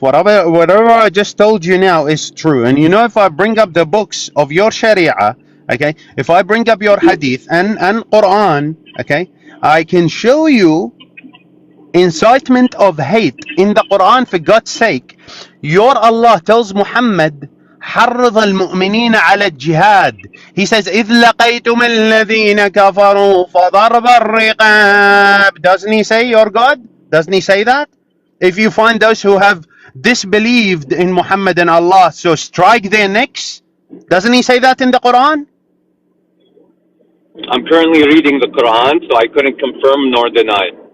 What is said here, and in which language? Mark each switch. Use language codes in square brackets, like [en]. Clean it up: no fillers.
[en] Whatever I just told you now is true. And you know, if I bring up the books of your Sharia, okay, if I bring up your Hadith and Quran, okay, I can show you incitement of hate in the Quran. For God's sake, your Allah tells Muhammad, [ar] حرض المؤمنين على الجهاد. [en] He says, [ar] إذ لقيتم الذين كفروا فضرب الرقاب. [en] Doesn't he say, your God? Doesn't he say that? If you find those who have disbelieved in Muhammad and Allah, so strike their necks. Doesn't he say that in the Quran? I'm currently reading the Quran, so I couldn't confirm nor deny.